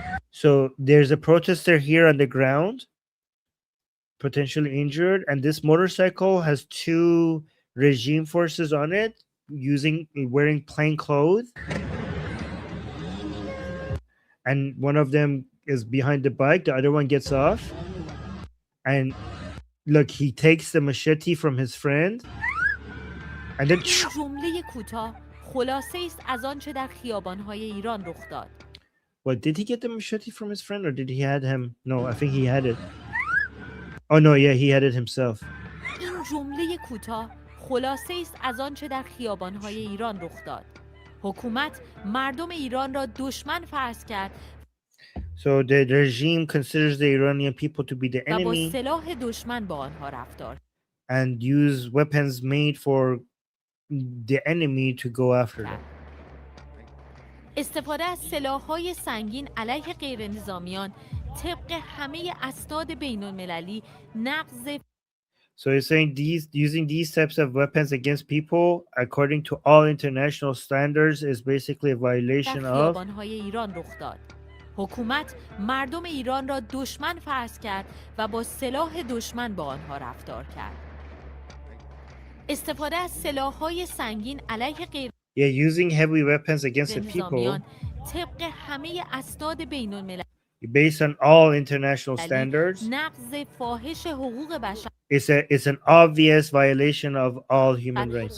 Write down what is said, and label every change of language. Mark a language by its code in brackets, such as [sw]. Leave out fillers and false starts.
[en] So there's a protester here on the ground, potentially injured, and this motorcycle has two regime forces on it, wearing plain clothes. And one of them is behind the bike, the other one gets off. And look, he takes the machete from his friend. And then [fa] جمله کوتاه خلاصه است از آنچه در خیابان‌های ایران رخ داد. [en] What, did he get the machete from his friend or did he had him? No, I think he had it. Oh no, yeah, he had it himself. [fa] این جمله کوتاه خلاصه است از آنچه در خیابان‌های ایران رخ داد. حکومت مردم ایران را دشمن فرض کرد. [en] So the regime considers the Iranian people to be the [fa] و با [en] enemy [fa] سلاح دشمن با آنها رفتار. [en] and use weapons made for the enemy to go after them. [fa] استفاده از سلاح‌های سنگین علیه غیرنظامیان طبق همه اسناد بین‌المللی نقض. [en] So he's saying using these types of weapons against people, according to all international standards, is basically a violation of. [fa] خیابان‌های ایران رخ داد. حکومت مردم ایران را دشمن فرض کرد و با سلاح دشمن با آنها رفتار کرد. استفاده از سلاح‌های سنگین علیه غیر [en] using heavy weapons against the people [fa] طبق همه اسناد بین‌المللی [en] based on all international standards [fa] نقض فاحش حقوق بشر [en] it's an obvious violation of all human rights